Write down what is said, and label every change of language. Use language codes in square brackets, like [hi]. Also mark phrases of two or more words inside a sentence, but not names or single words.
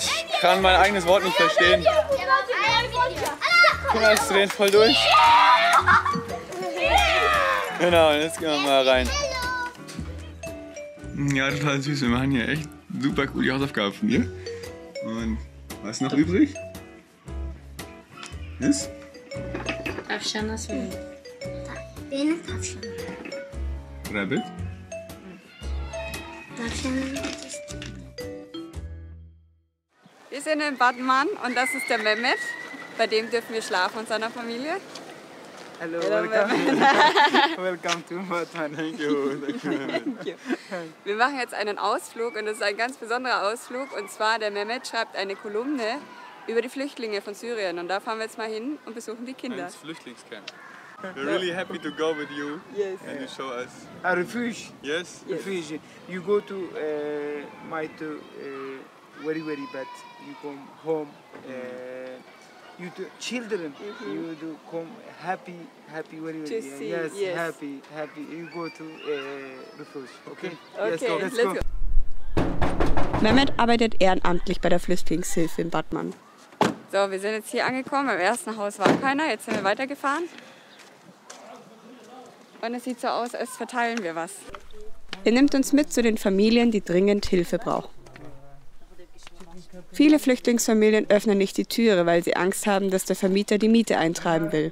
[de] Ich kann mein eigenes Wort nicht verstehen. Guck mal, es drehen voll durch. Genau, jetzt gehen wir mal rein. Ja, total süß. Wir machen hier echt super coole Hausaufgaben von dir. Und was ist noch übrig? Was? [tr] Tavşan nasıl oluyor? Benim tavşanım. [en] Rabbit? [de] Wir sind in Batman und das ist der Mehmet. Bei dem dürfen wir schlafen und seiner Familie. [en] Hello, Hello, welcome. Welcome to Batman. Thank you. Thank you. [de] Wir machen jetzt einen Ausflug und das ist ein ganz besonderer Ausflug. Und zwar der Mehmet schreibt eine Kolumne über die Flüchtlinge von Syrien. Und da fahren wir jetzt mal hin und besuchen die Kinder. Ins Flüchtlingscamp. [en] We're really happy to go with you. Yes. And you show us. A refuge. Yes? Refuge. You go to very bad. You come home. You do children. You do come happy very. To see, yes, yes. happy. You go to refuge. Okay. Okay, Let's let's go. [de] Mehmet arbeitet ehrenamtlich bei der Flüchtlingshilfe in Batman. So, wir sind jetzt hier angekommen. Im ersten Haus war keiner. Jetzt sind wir weitergefahren. Und es sieht so aus, als verteilen wir was. Er nimmt uns mit zu den Familien, die dringend Hilfe brauchen. Viele Flüchtlingsfamilien öffnen nicht die Türe, weil sie Angst haben, dass der Vermieter die Miete eintreiben will.